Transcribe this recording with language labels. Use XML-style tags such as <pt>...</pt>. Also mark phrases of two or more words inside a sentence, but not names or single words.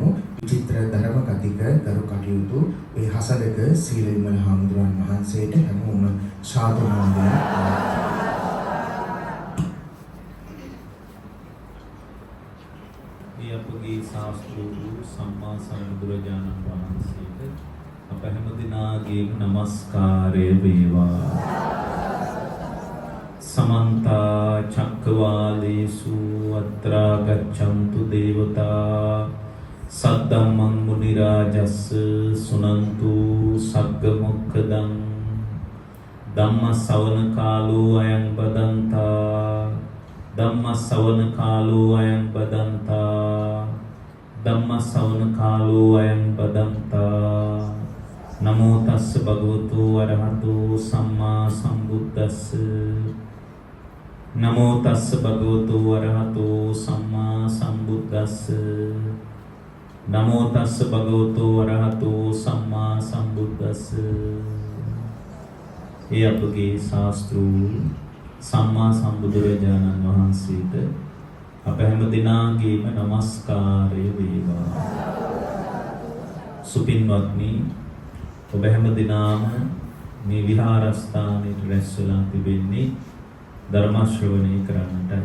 <si>විචිත්‍ර ධර්ම කතික කරු කටයුතු ඒ හසලක සීල විමල හාමුදුරන් වහන්සේට හැමෝම සාදු නමන අපගේ ශාස්ත්‍රූ සම්මා සම්බුදුරජාණන් වහන්සේට අප හැම දිනාගේම නමස්කාරය වේවා.</si> <pi>समन्त चक्रवालेषु अत्रा गच्छन्तु देवता सद्धम्मं मुनिराजस् सुनन्तु सग्गमुक्खदं धम्म सवन कालो अयं बदन्ता धम्म सवन कालो अयं बदन्ता धम्म सवन कालो अयं बदन्ता नमो तस् भगवतो अरहतो सम्मा सम्बुद्धस्स नमो तस् भगवतो अरहतो सम्मा सम्बुद्धस्स नमो तस् भगवतो अरहतो सम्मा सम्बुद्धस्ස.</pi> <si>ඒ අපගේ ශාස්ත්‍රූ සම්මා සම්බුදුරජාණන් වහන්සේට අප හැම දිනාගේම নমස්කාරය වේවා. සුපින්වත්නි, ඔබ හැම දිනාම මේ විහාරස්ථානයේ රැස් වෙලා තිබෙන්නේ ධර්ම ශ්‍රවණය කරන්නට.</si>